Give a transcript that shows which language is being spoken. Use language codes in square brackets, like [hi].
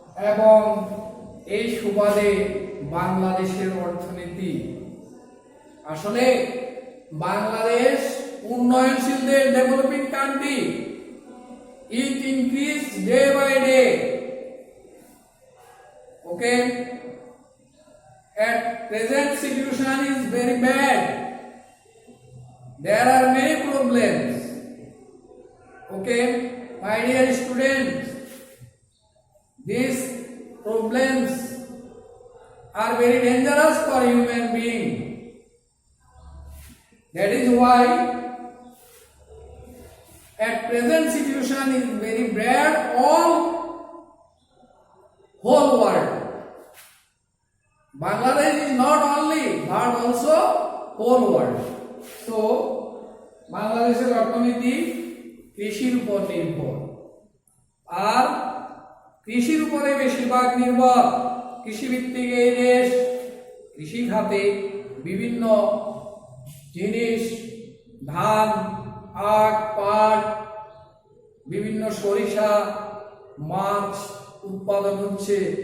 [bn] এবং এই সুবাদে বাংলাদেশের অর্থনীতি, আসলে বাংলাদেশ উন্নয়নশীল দেশ, developing country, [en] it increase day by day. Okay, at present situation is very bad, there are many problems. Okay, my dear students, these problems are very dangerous for human being. That is why at present situation is very bad all whole world. Bangladesh is not only but also whole world. [bn] So বাংলাদেশের অর্থনীতি কৃষির উপর নির্ভর, আর কৃষির উপরে বেশিরভাগ নির্ভর। কৃষিভিত্তিক এই দেশ, কৃষি খাতে বিভিন্ন জিনিস, ধান, আখ, পাট, বিভিন্ন সরিষা, মাছ উৎপাদন হচ্ছে।